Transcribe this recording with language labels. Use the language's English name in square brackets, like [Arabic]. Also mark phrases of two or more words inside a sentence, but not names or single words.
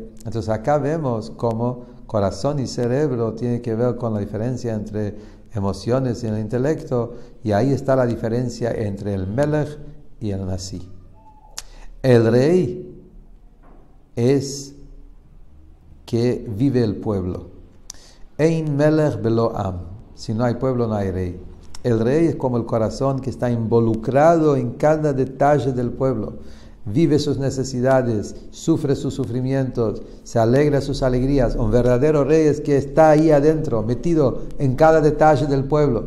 [Spanish] Entonces acá vemos cómo corazón y cerebro tiene que ver con la diferencia entre emociones y el intelecto, y ahí está la diferencia entre el Melech y el Nasi. El rey es que vive el pueblo. [Hebrew] אין מלך בלא עם. [Spanish] Si no hay pueblo, no hay rey. El rey es como el corazón que está involucrado en cada detalle del pueblo. Vive sus necesidades, sufre sus sufrimientos, se alegra sus alegrías. Un verdadero rey es que está ahí adentro, metido en cada detalle del pueblo.